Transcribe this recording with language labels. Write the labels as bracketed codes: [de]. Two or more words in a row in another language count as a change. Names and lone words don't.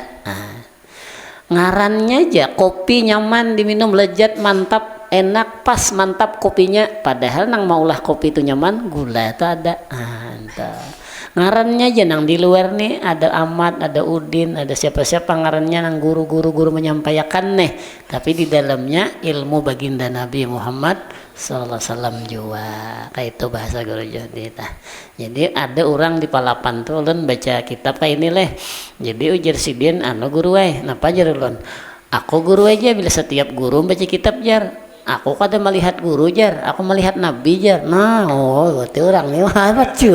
[bjn] Ngarannya aja kopi nyaman diminum, lezat, mantap, enak, pas, mantap kopinya, padahal nang maulah kopi itu nyaman, gula itu ada. Ngarannya aja nang di luar nih ada Ahmad, ada Udin, ada siapa-siapa ngarannya nang guru menyampaikan nih, tapi di dalamnya ilmu baginda Nabi Muhammad [ar] صلى الله عليه وسلم [bjn] juga. Kayak itu bahasa guru Juhdi. Jadi ada orang di Palapan tuh ulun baca kitab kayak ini leh. Jadi ujar sidin guru napa jar ulun? Aku guru aja, bila setiap guru baca kitab jar. Aku kada melihat guru jar, aku melihat Nabi jar. Nah, berarti orang ini apa cuy?